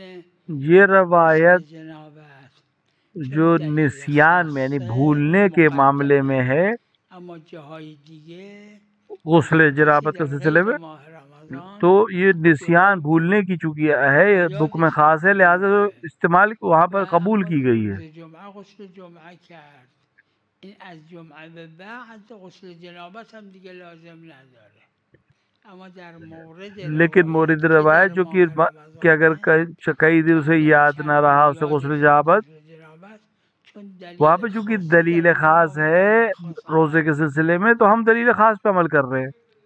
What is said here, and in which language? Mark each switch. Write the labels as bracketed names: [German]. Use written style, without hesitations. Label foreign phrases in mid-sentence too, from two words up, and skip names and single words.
[Urdu] یہ روایت جنابت جو نسیان میں یعنی بھولنے کے معاملے میں ہے [Persian] اما جاهای دیگه [Urdu] غسل جنابت کے سلسلے میں، تو یہ نسیان بھولنے کی چونکہ ہے، یہ حکم خاص ہے، لہٰذا استعمال وہاں پر قبول کی گئی ہے. [Persian] جمعه غسل جمعه کرد، این از جمعه به بعد غسل جنابت هم دیگه لازم نداره. اما در مورد [Urdu] لیکن مورد روایت جو کہ اگر کئی دن سے یاد نہ رہا اسے غسل جنابت، وہاں پہ چونکہ دلیل خاص ہے روزے کے سلسلے میں تو ہم دلیل خاص پہ عمل کر رہے ہیں.